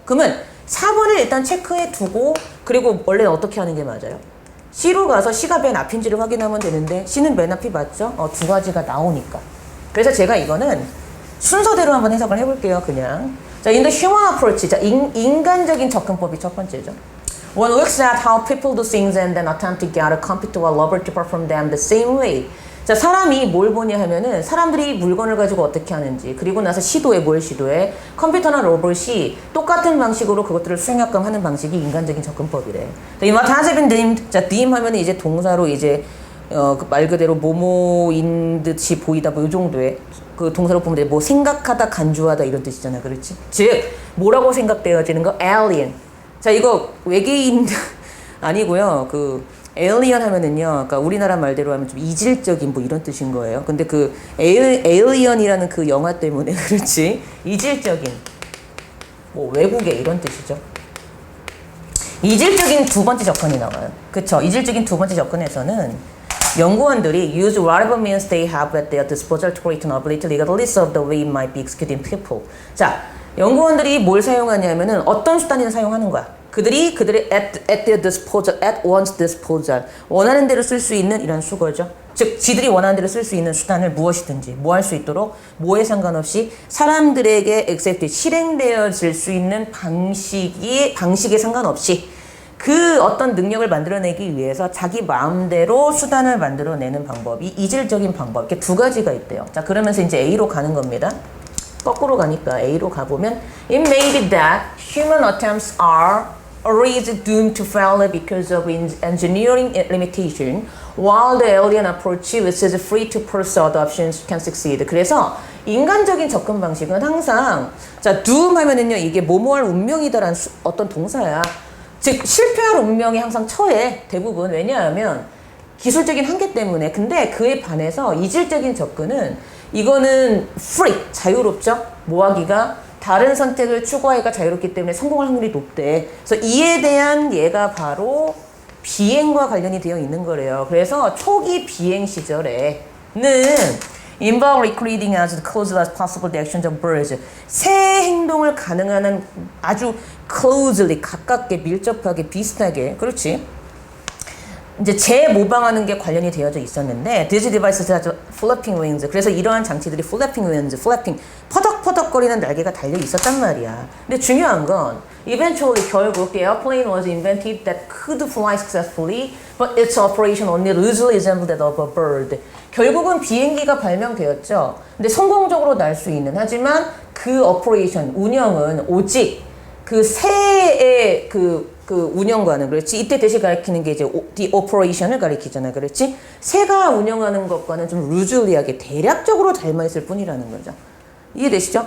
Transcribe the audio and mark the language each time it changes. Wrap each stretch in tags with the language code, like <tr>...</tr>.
<ko>그러면 4번을 일단 체크해 두고 그리고 원래는 어떻게 하는 게 맞아요? C로 가서 C가 맨 앞인지를 확인하면 되는데 C는 맨 앞이 맞죠? 두 가지가 나오니까. 그래서 제가 이거는 순서대로 한번 해석을 해볼게요. 그냥. 자,</ko> <en>in the human approach.</en> <ko>자, 인간적인 접근법이 첫 번째죠.</ko> <en>One looks at how people do things and then attempt to get a computer or robot to perform them the same way.</en> <ko>자, 사람이 뭘 보냐 하면은 사람들이 물건을 가지고 어떻게 하는지 그리고 나서 시도해 뭘 시도해 컴퓨터나 로봇이 똑같은 방식으로 그것들을 수행하게끔 하는 방식이 인간적인 접근법이래.</ko> <en>What has been deemed?</en> <ko>자, deem 하면은 이제 동사로 이제 말 그대로 뭐뭐인 듯이 보이다 뭐 이 정도의 그 동사로 보면 돼. 뭐 생각하다 간주하다 이런 뜻이잖아. 그렇지? 즉 뭐라고 생각되어지는 거?</ko> <en>alien.</en> <ko>자, 이거 외계인 아니고요. 그 에일리언 하면은요, 그러니까 우리나라 말대로 하면 좀 이질적인 뭐 이런 뜻인 거예요. 근데 그 에일리언이라는 그 영화 때문에 그렇지 이질적인 뭐 외국의 이런 뜻이죠. 이질적인 두 번째 접근이 나와요. 그쵸? 이질적인 두 번째 접근에서는 연구원들이</ko> <en>use whatever means they have at their disposal to create an ability regardless of the way it might be executed in people.</en> <ko>자, 연구원들이 뭘 사용하냐면은 어떤 수단이든 사용하는 거야. 그들이</ko> <en>at their disposal, at one's disposal</en> <ko>원하는 대로 쓸 수 있는 이런 수거죠. 즉, 지들이 원하는 대로 쓸 수 있는 수단을 무엇이든지 뭐 할 수 있도록 뭐에 상관없이 사람들에게 execute, 실행되어질 수 있는 방식에 상관없이 그 어떤 능력을 만들어내기 위해서 자기 마음대로 수단을 만들어내는 방법이 이질적인 방법. 이렇게 두 가지가 있대요. 자, 그러면서 이제 A로 가는 겁니다. 거꾸로 가니까 A로 가보면</ko> <en>It may be that human attempts are always doomed to failure because of engineering limitation, while the alien approach, which is free to pursue other options, can succeed.</en> <ko>그래서 인간적인 접근 방식은 항상 자, doom 하면은요 이게 뭐뭐할 운명이다라는 어떤 동사야. 즉 실패할 운명이 항상 처해 대부분. 왜냐하면 기술적인 한계 때문에. 근데 그에 반해서 이질적인 접근은 이거는 free, 자유롭죠? 뭐 하기가 다른 선택을 추구하기가 자유롭기 때문에 성공할 확률이 높대. 그래서 이에 대한 예가 바로 비행과 관련이 되어 있는 거래요. 그래서 초기 비행 시절에는</ko> <en>involve recreating as close as possible the actions of birds.</en> <ko>새 행동을 가능한 한 아주 closely, 가깝게, 밀접하게, 비슷하게. 그렇지? 이제 재모방하는 게 관련이 되어져 있었는데</ko> <en>these devices have flapping wings.</en> <ko>그래서 이러한 장치들이</ko> <en>flapping wings,</en> <ko>flapping, 퍼덕퍼덕거리는 날개가 달려 있었단 말이야. 근데 중요한 건</ko> <en>eventually</en> <ko>결국</ko> <en>the airplane was invented that could fly successfully, but its operation only loosely resembled that of a bird.</en> <ko>결국은 비행기가 발명되었죠. 근데 성공적으로 날 수 있는, 하지만 그 오퍼레이션, 운영은 오직 그 새의 그 운영과는, 그렇지? 이때 대신 가리키는 게 이제 the operation을 가리키잖아. 그렇지? 새가 운영하는 것과는 좀 루즈리하게 대략적으로 닮아있을 뿐이라는 거죠. 이해되시죠?</ko>